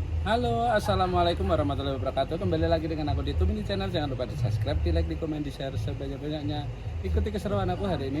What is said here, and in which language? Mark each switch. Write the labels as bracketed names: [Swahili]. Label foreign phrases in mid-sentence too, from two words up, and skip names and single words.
[Indonesian] Halo, [Arabic] السلام عليكم ورحمة الله وبركاته. [Indonesian] Kembali lagi dengan aku di Tumini Channel. Jangan lupa di subscribe, di like, di komen, di share sebanyak-banyaknya. Ikuti keseruan aku hari ini.